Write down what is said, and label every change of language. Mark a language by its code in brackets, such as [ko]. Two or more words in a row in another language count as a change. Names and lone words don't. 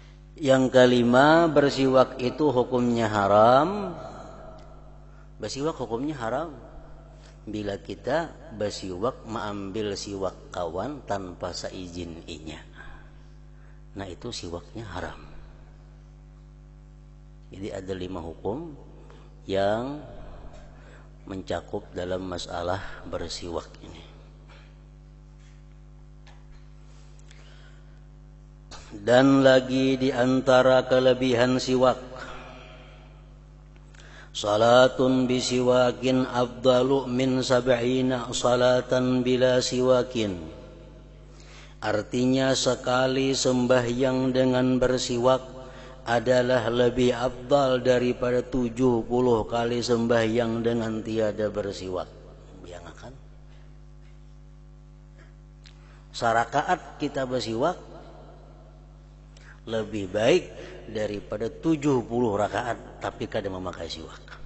[id] Yang kelima, bersiwak itu hukumnya haram. Bersiwak hukumnya haram bila kita bersiwak mengambil siwak kawan tanpa seizin inya. Nah itu siwaknya haram. Jadi ada 5 hukum yang mencakup dalam masalah bersiwak ini. Dan lagi di antara kelebihan siwak, [ar] صلاةٌ بسواكٍ أفضلُ من سبعين صلاةً بلا سواك. [id] Artinya sekali sembahyang dengan bersiwak adalah lebih afdal daripada 70 kali sembahyang dengan tiada bersiwak. Yang akan sarakaat kita bersiwak lebih baik daripada 70 rakaat tapi kada memakai siwak.